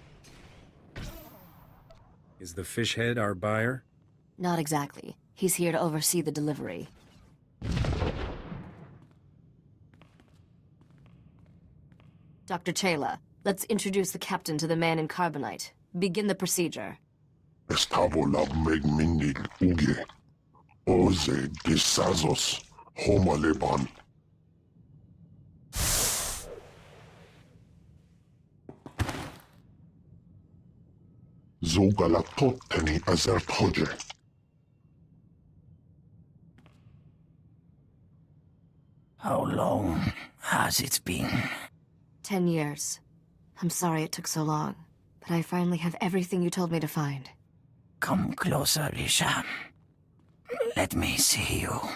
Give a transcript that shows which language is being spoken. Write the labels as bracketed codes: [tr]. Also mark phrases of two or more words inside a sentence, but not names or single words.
[en] Is the fish head our buyer? Not exactly. He's here to oversee the delivery. Dr. Chayla, let's introduce the captain to the man in carbonite. Begin the procedure. Estabola megminid uge. Oze disazos homaleban. Zogalatotteni azert hoje. How long has it been? 10 years. I'm sorry it took so long, but I finally have everything you told me to find. Come closer, Risha. Let me see you.